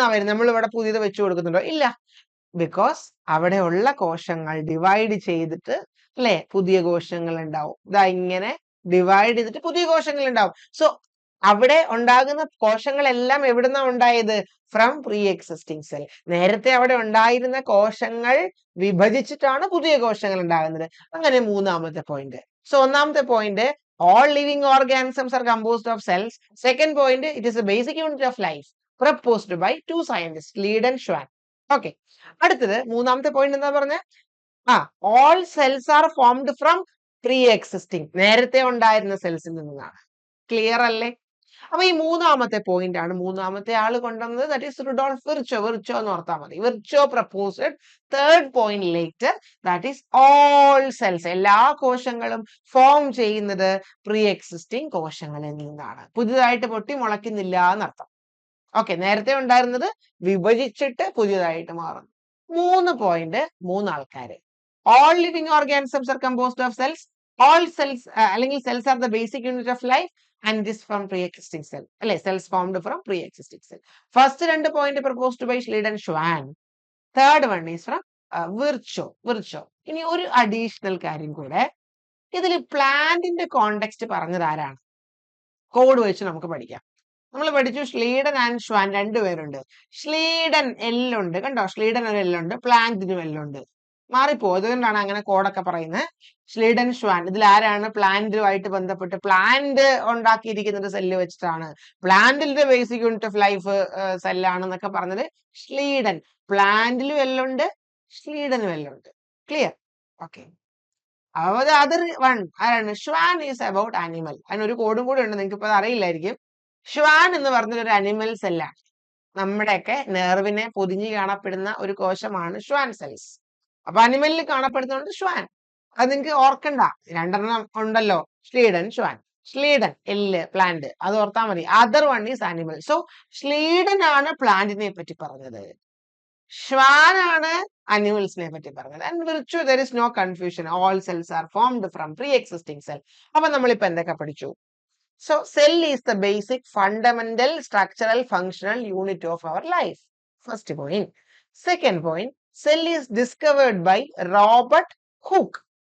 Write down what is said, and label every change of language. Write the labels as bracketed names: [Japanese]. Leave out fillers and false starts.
[Malayalam] നമ്മൾ ഇവിടെ പുതിയത് വെച്ചു കൊടുക്കുന്നുണ്ടോ? ഇല്ല. ബിക്കോസ് അവിടെ ഉള്ള കോശങ്ങൾ ഡിവൈഡ് ചെയ്തിട്ട്, അല്ലെ, പുതിയ കോശങ്ങൾ ഉണ്ടാവും. ഇതാ ഇങ്ങനെ ഡിവൈഡ് ചെയ്തിട്ട് പുതിയ കോശങ്ങൾ ഉണ്ടാവും. സോ അവിടെ ഉണ്ടാകുന്ന കോശങ്ങളെല്ലാം എവിടുന്നാ ഉണ്ടായത്? [English] From pre existing cell. [Malayalam] നേരത്തെ അവിടെ ഉണ്ടായിരുന്ന കോശങ്ങൾ വിഭജിച്ചിട്ടാണ് പുതിയ കോശങ്ങൾ ഉണ്ടാകുന്നത്. അങ്ങനെ മൂന്നാമത്തെ പോയിന്റ്. സോ ഒന്നാമത്തെ point, [English] all living organisms are composed of cells. Second point, it is a basic unit of life, proposed by 2 scientists, Lead and Schwann. [Malayalam] Okay, അടുത്തത് മൂന്നാമത്തെ പോയിന്റ് എന്താ പറഞ്ഞ? [English] all cells are formed from pre-existing, [Malayalam] നേരത്തെ ഉണ്ടായിരുന്ന സെൽസിൽ നിന്നാണ്. Clear അല്ലേ? അപ്പൊ ഈ മൂന്നാമത്തെ പോയിന്റ് ആണ് മൂന്നാമത്തെ ആള് കൊണ്ടുവന്നത്. [English] That is Rudolf Virchow. [Malayalam] Virchow എന്ന് ഓർത്താൽ മതി. [English] Virchow proposed third point later, that is all cells, [Malayalam] എല്ലാ കോശങ്ങളും ഫോം ചെയ്യുന്നത് പ്രീ എക്സിസ്റ്റിംഗ് കോശങ്ങളിൽ നിന്നാണ്. പുതിയതായിട്ട് പൊട്ടി മുളയ്ക്കുന്നില്ല എന്നർത്ഥം. ഓക്കെ, നേരത്തെ ഉണ്ടായിരുന്നത് വിഭജിച്ചിട്ട് പുതിയതായിട്ട് മാറുന്നു. 3 പോയിന്റ്, 3 ആൾക്കാര്. [English] All living organisms are composed of cells. All cells അല്ലെങ്കിൽ cells are the basic unit of life. And this from pre-existing cell, അല്ലെ? cells formed from pre-existing cell. First 2 point proposed by Schleid and Schwann. Third one is from Virchow. [Malayalam] ഇനി ഒരു additional കാര്യം കൂടെ, ഇതിൽ പ്ലാന്റിന്റെ context പറഞ്ഞത് ആരാണ്? Code വെച്ച് നമുക്ക് പഠിക്കാം. നമ്മൾ പഠിച്ചു Schleid and Schwann 2 പേരുണ്ട്. Schleid എല്ലുണ്ട്, കണ്ടോ? Schleid ഒരു എല്ലുണ്ട്, പ്ലാന്റിനും എല്ലുണ്ട്. മാറിപ്പോ, അതുകൊണ്ടാണ് അങ്ങനെ കോഡൊക്കെ പറയുന്നത്. Schleid and Schwann ഇതിൽ ആരാണ് പ്ലാന്റുമായിട്ട് ബന്ധപ്പെട്ട്? പ്ലാന്റ് ഉണ്ടാക്കിയിരിക്കുന്നത് സെല്ല് വെച്ചിട്ടാണ്. പ്ലാന്റിന്റെ ബേസിക് യൂണിറ്റ് ഓഫ് ലൈഫ് സെല്ലാണെന്നൊക്കെ പറഞ്ഞത് Schleid. പ്ലാന്റിലും എല്ലുണ്ട്, Schleidനും എല്ലുണ്ട്. Clear? Okay. Other one ആരാണ്? Schwann is about animal. അതിനൊരു കോഡും കൂടെ ഉണ്ട്, നിങ്ങൾക്ക് ഇപ്പൊ അറിയില്ലായിരിക്കും. Schwann എന്ന് പറഞ്ഞൊരു അനിമൽ സെല്ലാണ്. നമ്മുടെയൊക്കെ നെർവിനെ പൊതിഞ്ഞ് കാണപ്പെടുന്ന ഒരു കോശമാണ് Schwann സെൽസ്. അപ്പൊ അനിമലിൽ കാണപ്പെടുന്നുണ്ട് Schwann. അത് നിങ്ങൾക്ക് ഓർക്കണ്ട, 2 ഉണ്ടല്ലോ, Schleid and Schwann. Schleid എല്ല്, പ്ലാന്റ്, അത് ഓർത്താൽ മതി. [English] Other one is animal. [Malayalam] So Schleid ആണ് പ്ലാന്റിനെ പറ്റി പറഞ്ഞത്, Schwann ആണ് അനിമൽസിനെ പറ്റി പറഞ്ഞത്. [English] And Virchow, there is no confusion. All cells are formed from pre-existing cell. [Malayalam] അപ്പൊ നമ്മളിപ്പോ എന്തൊക്കെ പഠിച്ചു? [English] So cell is the basic fundamental structural functional unit of our life. First point. Second point, cell is discovered by Robert Hooke.